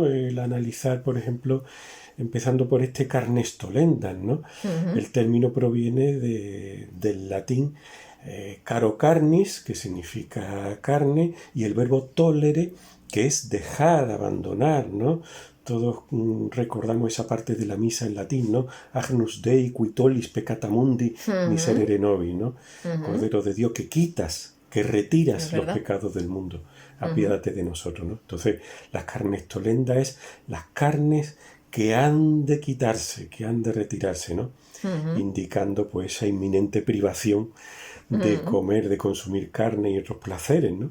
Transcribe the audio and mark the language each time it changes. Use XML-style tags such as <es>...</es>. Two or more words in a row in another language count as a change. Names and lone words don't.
<es>El analizar, por ejemplo, empezando por este Carnestolendas, ¿no? El término proviene del latín</es> <la>caro carnis,</la> <es>que significa carne, y el verbo tolere, que es dejar, abandonar, ¿no? Todos recordamos esa parte de la misa en latín, ¿no?</es> <la>Agnus Dei qui tollis peccata mundi miserere nobis,</la> <es>¿no? Cordero de Dios que quitas, que retiras los pecados del mundo, apiádate de nosotros, ¿no? Entonces, las Carnestolendas es las carnes que han de quitarse, que han de retirarse, ¿no? Indicando pues esa inminente privación de comer, de consumir carne y otros placeres, ¿no?</es>